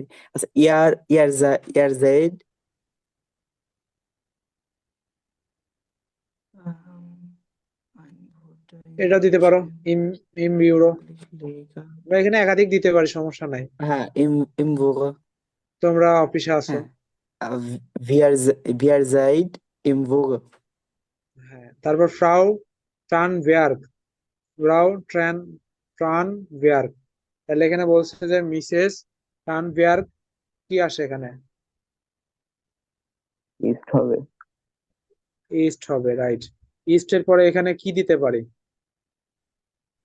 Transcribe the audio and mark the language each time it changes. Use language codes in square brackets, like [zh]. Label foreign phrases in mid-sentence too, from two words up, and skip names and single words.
[bn] আচ্ছা, [de] ihr seid [bn] এটা দিতে পারো, ইম, [de] im Büro. [bn] লেগা। আমরা এখানে একাধিক দিতে পারি, সমস্যা নাই। হ্যাঁ, [de] im Büro. [bn] তোমরা অফিসে আছো। হ্যাঁ, [de] wir, wir seid im Büro। [bn] হ্যাঁ, তারপর ফ্রাউ ট্রান ভেয়ার্ক, ফ্রাউ ট্রান ট্রান ভেয়ার্ক। তাহলে এখানে বলছে যে মিসেস ট্রান ভেয়ার্ক কি আসে এখানে? ইস্ট হবে। ইস্ট হবে, রাইট। ইস্টের পরে এখানে কি দিতে পারি?